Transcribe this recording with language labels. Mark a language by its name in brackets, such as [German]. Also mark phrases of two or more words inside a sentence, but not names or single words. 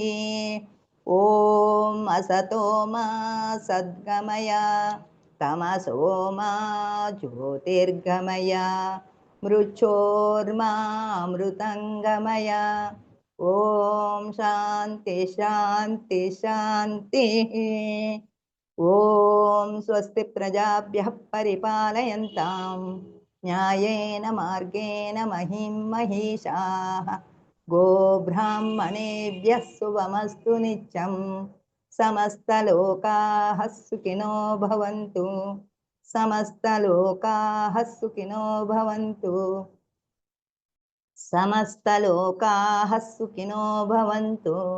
[Sanskrit] ఓం అసతో మా సద్గమయ తమసో మా జ్యోతిర్గమయ మృత్యోర్మామృతంగమయ. ఓం శాంతి శాంతి శాంతి. ఓం స్వస్తి ప్రజాభ్యః పరిపాలయంతాం న్యాయేన మార్గేణ మహిం మహిషాః. గోబ్రాహ్మణేభ్యः శుభమస్తు నిత్యం. సమస్తలోకాః సుఖినో భవంతు. సమస్తలోకాః సుఖినో భవంతు. సమస్తలోకాః సుఖినో భవంతు.